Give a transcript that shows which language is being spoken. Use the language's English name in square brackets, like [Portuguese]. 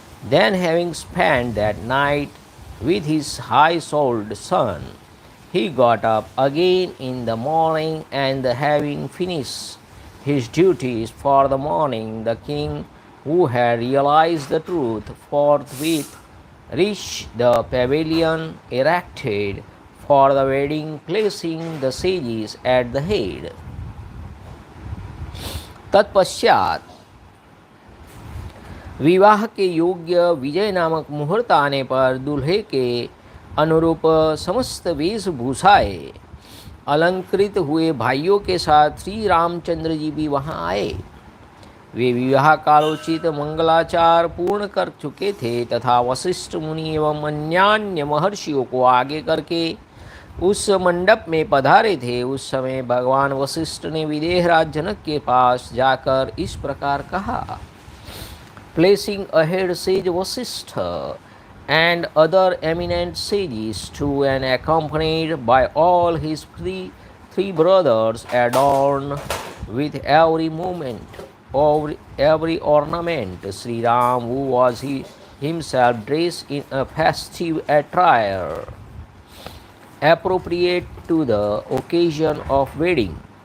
[English] Then, having spent that night with his high-souled son, he got up again in the morning, and having finished his duties for the morning, the king, who had realized the truth, forthwith reached the pavilion erected for the wedding, placing the sages at the head. [Hindi] तत्पश्चात विवाह के योग्य विजय नामक मुहूर्त आने पर दूल्हे के अनुरूप समस्त वेशभूषाएं अलंकृत हुए भाइयों के साथ श्री रामचंद्र जी भी वहां आए। वे विवाह कालोचित मंगलाचार पूर्ण कर चुके थे तथा वशिष्ठ मुनि एवं अन्यान्य महर्षियों को आगे करके उस मंडप में पधारे थे। उस समय भगवान वशिष्ठ ने विदेहराज जनक के पास जाकर इस प्रकार कहा। [English] placing ahead sage Vashishtha and other eminent sages too, and accompanied by all his three brothers, adorned with every movement, every ornament, Sri Ram, who was himself dressed in a festive attire appropriate to the occasion of wedding,